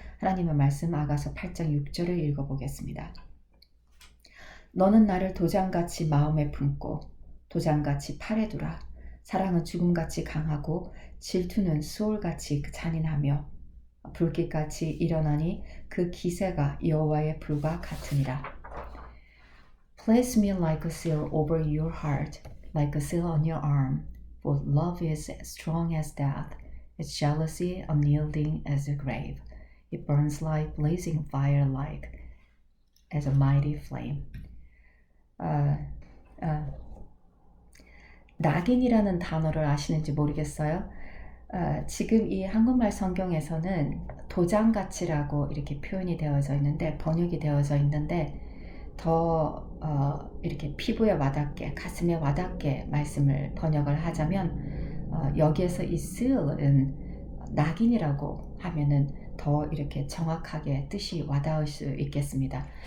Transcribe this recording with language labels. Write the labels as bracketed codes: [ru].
[ko] 하나님의 말씀 아가서 8장 6절을 읽어보겠습니다. 너는 나를 도장같이 마음에 품고 도장같이 팔에 두라. 사랑은 죽음같이 강하고 질투는 수올같이 잔인하며 불길같이 일어나니 그 기세가 여호와의 불과 같으니라. [en] Place me like a seal over your heart, like a seal on your arm. For love is strong as death, its jealousy unyielding as the grave. It burns like blazing fire, like as a mighty flame. [ko] 낙인이라는 단어를 아시는지 모르겠어요. 지금 이 한국말 성경에서는 도장같이라고 이렇게 표현이 되어져 있는데, 번역이 되어져 있는데, 더 이렇게 피부에 와닿게, 가슴에 와닿게 말씀을 번역을 하자면 여기에서 이 seal은 낙인이라고 하면은 더 이렇게 정확하게 뜻이 와닿을 수 있겠습니다.